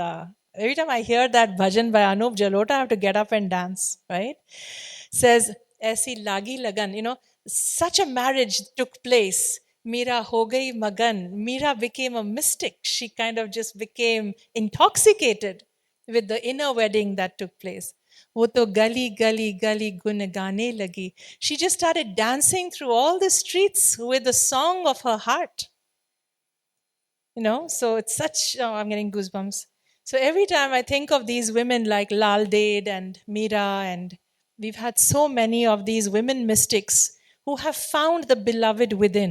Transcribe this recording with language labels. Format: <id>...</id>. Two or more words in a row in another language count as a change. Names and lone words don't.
<en>Every time I hear that bhajan by Anup Jalota, I have to get up and dance, right? Says,</en> <hi>ऐसी लगी लगन,</hi> <en>such a marriage took place.</en> <hi>मीरा हो गई मगन.</hi> <en>Mira became a mystic. She kind of just became intoxicated with the inner wedding that took place.</en> <hi>वो तो गली गली गली गुन गाने लगी.</hi> <en>She just started dancing through all the streets with the song of her heart. So it's I'm getting goosebumps. So every time I think of these women like Lal Ded and Meera, and we've had so many of these women mystics who have found the beloved within.</en>